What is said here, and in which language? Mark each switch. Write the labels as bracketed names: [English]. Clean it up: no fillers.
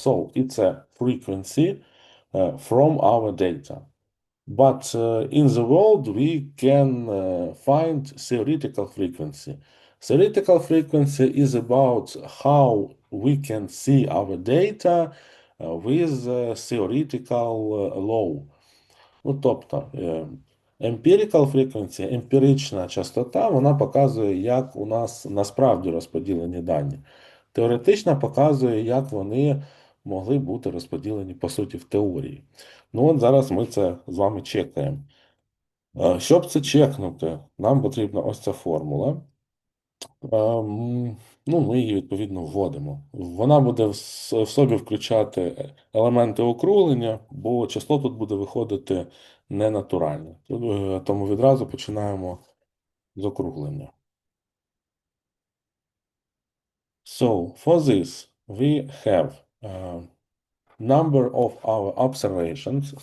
[English] So it's a frequency from our data. But in the world, we can find theoretical frequency. Theoretical frequency is about how we can see our data with theoretical law. [Ukrainian] Ну, тобто, [English] empirical frequency, [Ukrainian] емпірична частота, вона показує, як у нас насправді розподілені дані. Теоретична показує, як вони могли бути розподілені, по суті, в теорії. Ну, от зараз ми це з вами чекаємо. Щоб це чекнути, нам потрібна ось ця формула. Ну, ми її відповідно вводимо. Вона буде в собі включати елементи округлення, бо число тут буде виходити ненатуральне. Тому відразу починаємо з округлення. [English] So, for this, we have number of our observations.